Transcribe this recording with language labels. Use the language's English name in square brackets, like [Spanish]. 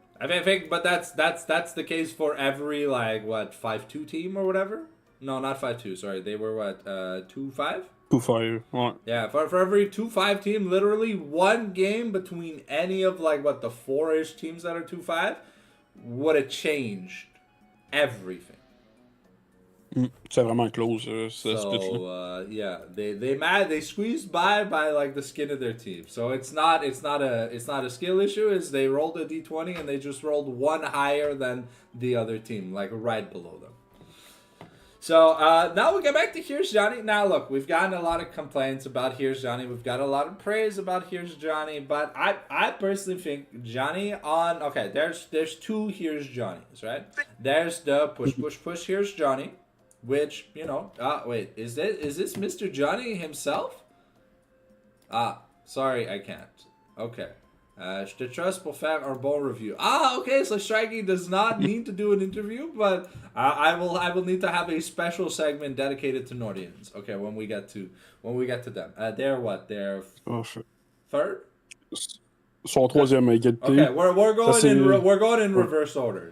[English] I think, but that's the case for every like what 5-2 team or whatever. No, not 5-2. Sorry, they were what 2-5. [French] 2-5, ouais. [English] Yeah, for every 2-5 team, literally one game between any of like what the 4-ish teams that are 2-5 would have changed everything. [French] C'est vraiment close, ce split-là. [English] So yeah, they squeezed by like the skin of their teeth. So it's not a skill issue. Is they rolled a d20 and they just rolled one higher than the other team, like right below them. So now we get back to Here's Johnny. Now look, we've gotten a lot of complaints about Here's Johnny. We've got a lot of praise about Here's Johnny. But I personally think Johnny on there's two Here's Johnnies, right? There's the push Here's Johnny. Which, you know, wait, is this Mr. Johnny himself? Sorry, I can't. Okay. [French] Je te trust pour faire un bon review. [English] Okay, so Strikey does not need to do an interview, but I will need to have a special segment dedicated to Nordians. Okay, when we get to them. They're what? They're third? [French] Son troisième égalité. [English] Okay, we're going in reverse order.